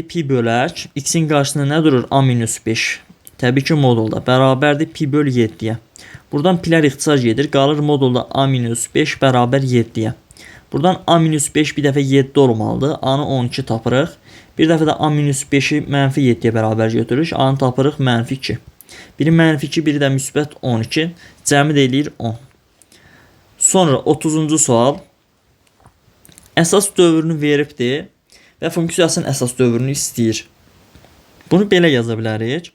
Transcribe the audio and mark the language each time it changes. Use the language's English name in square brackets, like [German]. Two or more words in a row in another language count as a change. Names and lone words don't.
[Azerbaijani] Pi bölək. X-in qarşısında nə durur? A minus 5. Təbii ki modulda. Bərabərdir pi bölü 7-yə. Buradan pilər ixtisar gedir. Qalır modulda A minus 5 bərabər 7-yə. Buradan A minus 5 bir dəfə 7 olmalıdır. A-nı 12 tapırıq. Bir dəfə də A minus 5-i mənfi 7-yə bərabər götürürük. A-nı tapırıq mənfi 2. Biri mənfi 2, biri də müsbət 12. Cəmi də eləyir 10. Sonra 30-cu sual. Əsas dövrünü veribdir və funksiyasının əsas dövrünü istəyir. Bunu belə yaza bilərik.